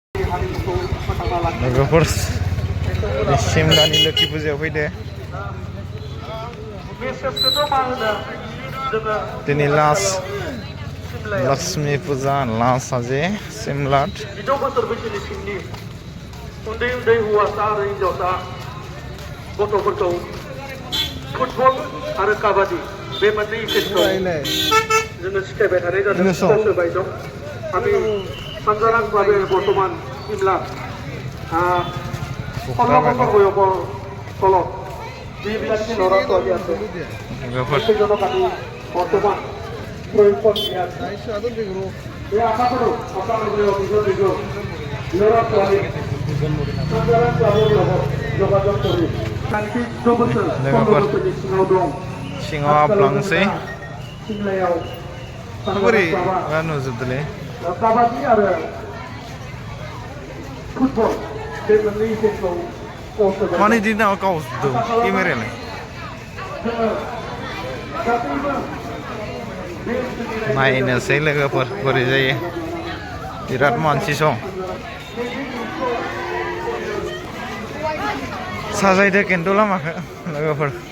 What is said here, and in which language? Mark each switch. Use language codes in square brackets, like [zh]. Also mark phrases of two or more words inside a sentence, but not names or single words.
[brx] लोगोफोर सिमलानि लोखि फुजायाव फैदो दिनै लास्ट लक्ष्मी फुजा लास्ट साजे सिमलाट उन्दै उन्दै हौवासा आरो हिन्जावसा गथ'फोरखौ फुटबल आरो काबादि बे मोननै इभेन्टखौ जोङो सिखायबाय थानाय जादों सोलोंबाय दं [as] আমি সাংগঠনিকভাবে বর্তমান সিমলা 16 বছর বয়সৰ তলত যিবিলাক ল'ৰা ছোৱালী আছে সেইজনক আমি বৰ্তমান প্ৰয়োগ কৰি আছোঁ এই আশা কৰোঁ আপোনালোকে নিজৰ নিজৰ ল'ৰা ছোৱালী সাধাৰণ ক্লাবৰ লগত যোগাযোগ কৰি 14 বছৰ 15 বছৰनि [brx] सिङाव दं सिङाव हाबलांसै सिमलायाव बोरै नुजोबदोंलै काबादि आरो फुटबल बे मोननै इभेन्टखौ माने दिनाव गावदों केमेरायालाय नायनोसै लोगोफोर बोरै जायो बिराद मानसि सं साजायदो खिन्थु लामाखौ लोगोफोर